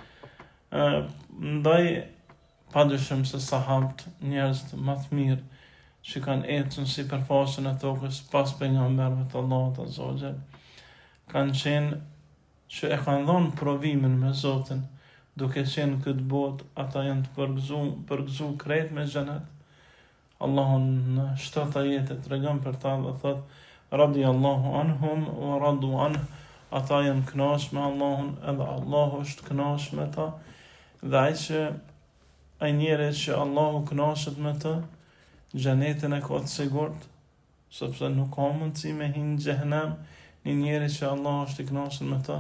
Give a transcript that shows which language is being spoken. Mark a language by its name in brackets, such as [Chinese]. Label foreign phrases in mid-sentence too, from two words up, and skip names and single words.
[Albanian] Ndaj padyshim se sahabët, njerëz më të mirë që kanë ecën sipërfaqen e tokës pas pejgamberëve të Allahut [Arabic] عز وجل, [Albanian] kanë qenë që e kanë dhënë provimin me Zotin, duke qenë këtë botë, ata janë të përgëzu krejt me xhenet. Allahun në 7 ajete tregon për ta dhe thot: [Arabic] رضي الله عنهم ورضوا عنه, [Albanian] ata janë kënaqur me Allahun, edhe Allahu është kënaqur me ta. Dhe ai njeri që Allahu kënaqet me të, xhenetin e ka të sigurt, sepse nuk ka mundësi me hinë në xhehenem një njeri që Allahu është i kënaqur me ta.